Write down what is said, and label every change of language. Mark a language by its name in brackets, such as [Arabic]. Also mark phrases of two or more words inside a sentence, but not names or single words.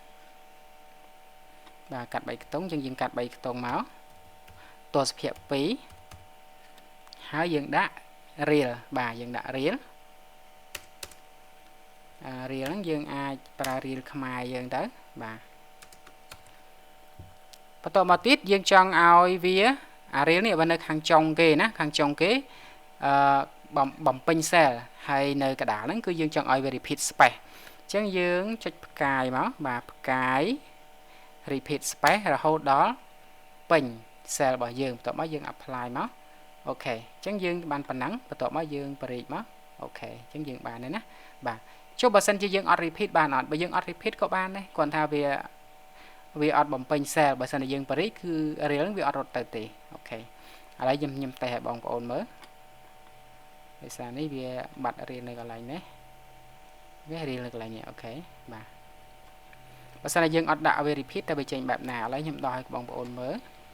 [Khmer] បាទកាត់3ខ្ទង់ចឹងយើងកាត់3ខ្ទង់មកទស្សភាគ2ហើយយើងដាក់រៀលបាទយើងដាក់រៀលហ្នឹងយើងអាចប្រើរៀលខ្មែរយើងទៅបាទ បន្តមកទៀតយើងចង់ឲ្យវារៀលនេះបើនៅខាងចុងគេណាខាងចុងគេបំពេញ cell ហើយនៅកដាលហ្នឹងគឺយើងចង់ឲ្យវា [English] repeat space [Khmer] អញ្ចឹងយើងចុចផ្កាយ មកបាទផ្កាយ [English] repeat space [Khmer] រហូតដល់ពេញ cell របស់យើងបន្ទាប់មកយើង apply មកអូខេអញ្ចឹងយើងបានប៉ុណ្ណឹងបន្ទាប់មក យើងបរិយាមកអូខេអញ្ចឹងយើងបានហើយណាបាទចុះបើសិនជាយើងអត់ repeat បានអត់បើយើងអត់ repeat ក៏បានដែរគ្រាន់ថាវាអត់បំពេញ cell បើសិនជាយើងបរិយាគឺ real ហ្នឹងវាអត់រត់ទៅទេអូខេឥឡូវខ្ញុំតេស្តឲ្យបងប្អូនមើលដោយសារនេះវាបាត់ real នៅកន្លែងនេះវា real នៅកន្លែងនេះអូខេបាទបើសិនជាយើងអត់ដាក់វា repeat តែវាចេញបែបណាឥឡូវខ្ញុំដោះឲ្យបងប្អូនមើល